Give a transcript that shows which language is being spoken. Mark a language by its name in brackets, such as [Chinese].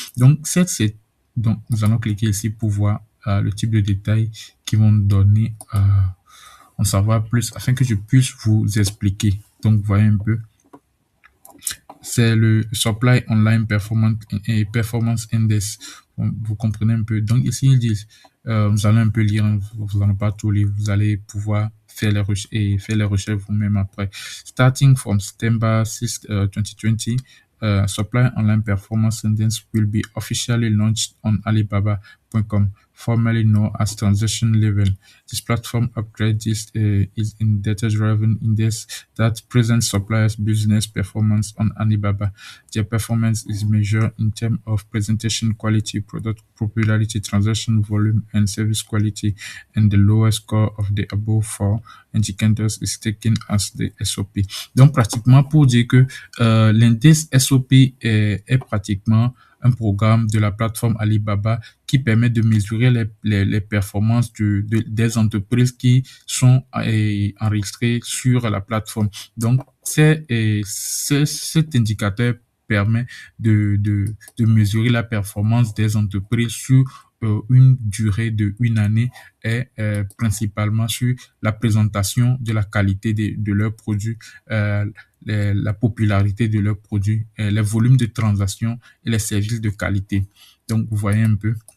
[French] Donc, donc nous allons cliquer ici pour voir le type de détails qui vont nous donner en savoir plus afin que je puisse vous expliquer. Donc, vous voyez un peu. C'est le Supply Online Performance Index. Vous comprenez un peu. Donc, ici, ils disent, nous allons un peu lire, vous n'allez pas tout lire, vous allez pouvoir faire les recherches et faire les recherches vous-même après. [English] Starting from September 6, 2020, Supply Online Performance Index will be officially launched on Alibaba.com, formerly known as Transaction Level. This platform upgrade is in data-driven index that presents suppliers' business performance on Alibaba. Their performance is measured in terms of presentation quality, product popularity, transaction volume, and service quality, and the lowest score of the above four indicators is taken as the SOP. [French] Donc, pratiquement, pour dire que l'index SOP est pratiquement un programme de la plateforme Alibaba qui permet de mesurer les performances des entreprises qui sont enregistrées sur la plateforme. Donc, cet indicateur permet de mesurer la performance des entreprises sur une durée de 1 année et principalement sur la présentation de la qualité de leurs produits, la popularité de leurs produits, les volumes de transactions et les services de qualité. Donc, vous voyez un peu.